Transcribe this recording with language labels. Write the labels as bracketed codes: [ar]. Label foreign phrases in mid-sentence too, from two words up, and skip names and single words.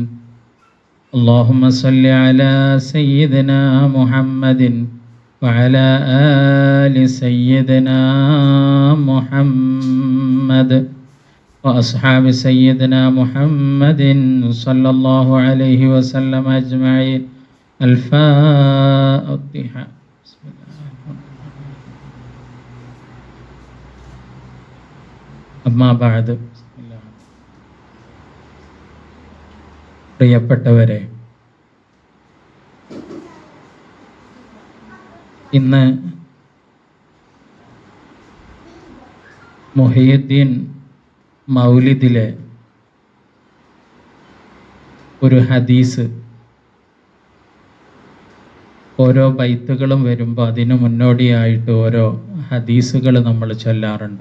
[ar] اللهم صل على سيدنا محمد وعلى آل سيدنا محمد وأصحاب سيدنا محمد صلى الله عليه وسلم أجمعين. الفاتحة. أما بعد. [ml] പ്രിയപ്പെട്ടവരെ, ഇന്ന് മുഹയ്യിദ്ദീൻ മൗലിദിലെ ഒരു ഹദീസ്, ഓരോ ബൈത്തുകളും വരുമ്പോൾ അതിനു മുന്നോടിയായിട്ട് ഓരോ ഹദീസുകൾ നമ്മൾ ചൊല്ലാറുണ്ട്.